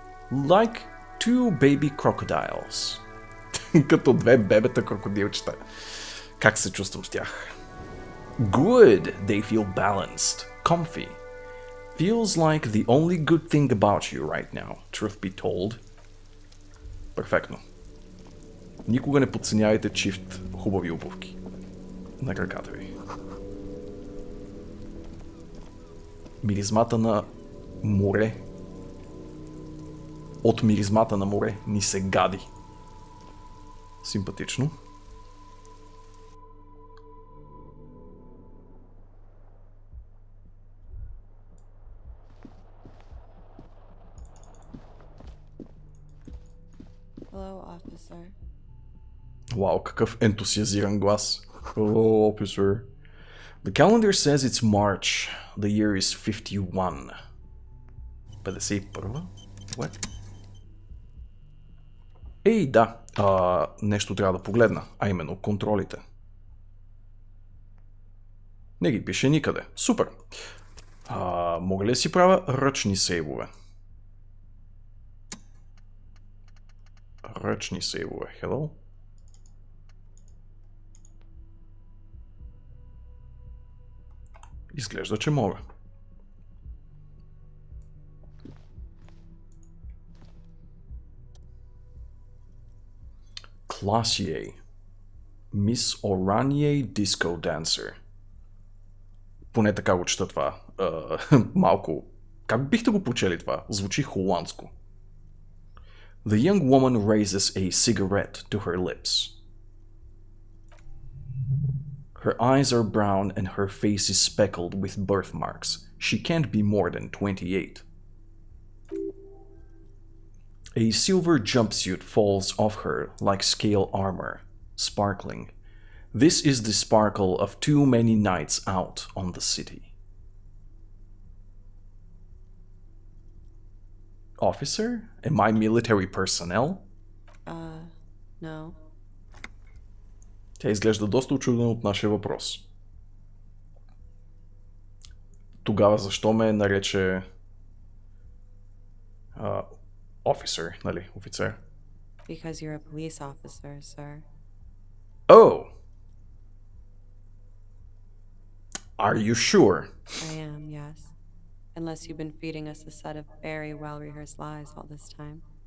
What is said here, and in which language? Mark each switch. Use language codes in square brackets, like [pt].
[en] Like two baby crocodiles. [bg] Като две бебета крокодилчета. Как се чувствам с тях? [en] Good, they feel balanced, comfy. Feels like the only good thing about you right now, truth be told. [bg] Перфектно. Никога не подценявайте чифт хубави обувки на краката ви. Миризмата на море. От миризмата на море ни се гади. Симпатично. [en] Hello, officer. [bg] Вау, какъв ентусиазиран глас. [en] Hello, officer. The calendar says it's March. The year is 51. 51? What? [bg] Ей, да. Нещо трябва да погледна, а именно контролите. Не ги пише никъде. Супер. Мога ли да си правя ръчни сейвове? Ръчни сейвове. Hello? Изглежда, че мога. Класие. Мис Орание Диско Dancer. Поне така го чета това. Малко. Как бихте го прочели това? Звучи холандско. [en] The young woman raises a cigarette to her lips. Her eyes are brown and her face is speckled with birthmarks. She can't be more than 28. A silver jumpsuit falls off her like scale armor, sparkling. This is the sparkle of too many nights out on the city. Officer? Am I military personnel? No. [bg] Тя изглежда доста учудена от нашия въпрос. Тогава защо ме нарече officer, нали, офицер? [en] Because you're a police officer, sir. Oh! Are you sure? I am, yes. Unless you've been feeding us a set of very well-rehearsed lies all this time.